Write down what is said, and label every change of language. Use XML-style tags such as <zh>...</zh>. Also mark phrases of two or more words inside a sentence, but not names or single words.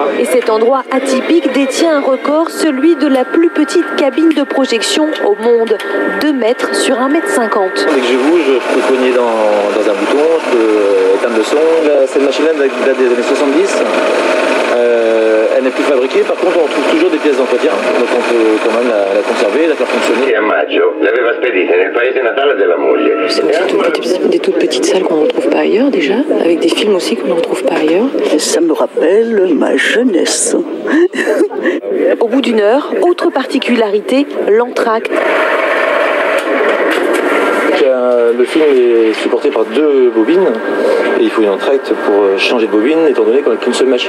<fr>Et cet endroit atypique détient un record, celui de la plus petite cabine de projection au monde, 2 mètres sur 1,50 m. Dès que je bouge, je peux cogner dans un bouton, je peux éteindre le son. Cette machine-là date des années 70. Elle n'est plus fabriquée, par contre on trouve toujours des pièces d'entretien, donc on peut quand même la conserver, la faire fonctionner.</fr> <it>A maggio l'aveva spedita nel paese natale della moglie.</it> <fr>C'est des toutes petites salles qu'on ne retrouve pas ailleurs déjà, avec des films aussi qu'on ne retrouve pas ailleurs. Ça me rappelle ma jeunesse. Au bout d'une heure, autre particularité, l'entracte. Le film est supporté par 2 bobines et il faut une entracte pour changer de bobine étant donné qu'on n'a qu'une seule machine.</fr>